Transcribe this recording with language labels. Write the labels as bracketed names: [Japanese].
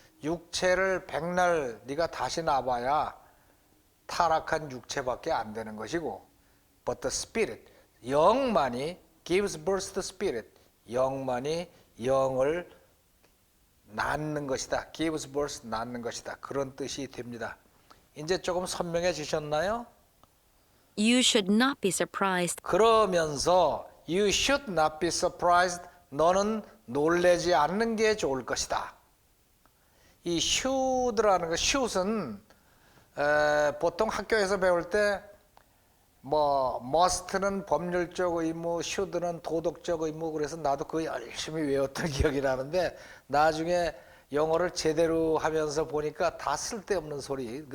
[Korean] 육체를 백날 네가 다시 낳아봐야 타락한 육체밖에 안 되는 것이고 [English] but the spirit, [Korean] 영만이 [English] gives birth to spirit, [Korean] 영만이 영을 낳는 것이다. [English] gives birth, [Korean] 낳는 것이다. 그런 뜻이 됩니다. 이제 조금 선명해지셨나요? [English] You should not be surprised [Korean] 그러면서 [English] you should not be surprised. [Korean] 너는 놀라지 않는 게 좋을 것이다. 이 should라는 거, should은 보통 학교에서 배울 때 뭐 must는 법률적 의무, should는 도덕적 의무, 그래서 나도 그거 열심히 외웠던 기억이 나는데 나중에 영어를 제대로 하면서 보니까 다 쓸데없는 소리.